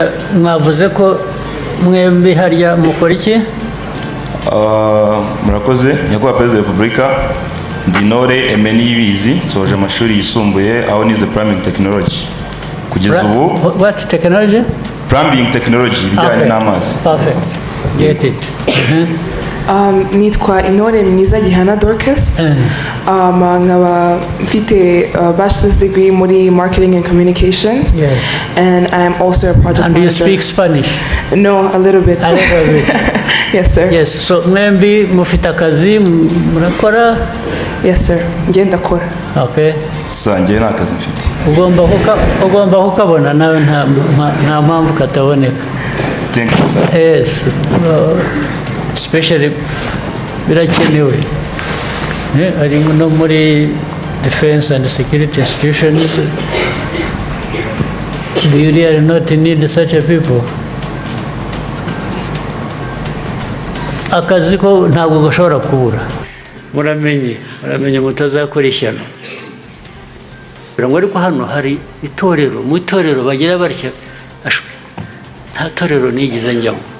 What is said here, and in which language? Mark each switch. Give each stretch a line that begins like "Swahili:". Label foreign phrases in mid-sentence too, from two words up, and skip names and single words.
Kinyarwanda: mwavuze ko mwembi harya mukora iki? Murakoze nyakubahwa Perezida wa Repubulika, Ndinore Emeni Yibizi, nsoje amashuri yisumbuye aho nize
English: plumbing technology.
Kinyarwanda: Kugeza ubu
English: What technology? Plumbing technology, bijyanye n'amazi. Perfect. Get it.
Kinyarwanda: Nitwa Intore Mwiza Gihana Dorcas. Nkaba mfite
English: bachelor's degree
Kinyarwanda: muri
English: marketing and communications. Yes. And I'm also a project And manager. you speak Spanish? No, a little bit. A little bit. Yes, sir. Yes.
Kinyarwanda: So mwembi mufite akazi murakora?
English: Yes, sir.
Kinyarwanda: Ngenda kora.
English: Okay.
Kinyarwanda: Sangiye nta kazi mfite. Ugomba kukabona nawe nta mpamvu kataboneka. Thank you, sir.
English: Yes. Especially birakenewe.
Kinyarwanda: Ari no muri
English: defense and security institutions. Do you really not need such a people?
Kinyarwanda: Akazi ko ntabwo gashobora kubura. Muramenye mutazakora ishyano. Ariko hano hari itorero, mu itorero bagira barya nta torero nigeze njyamo.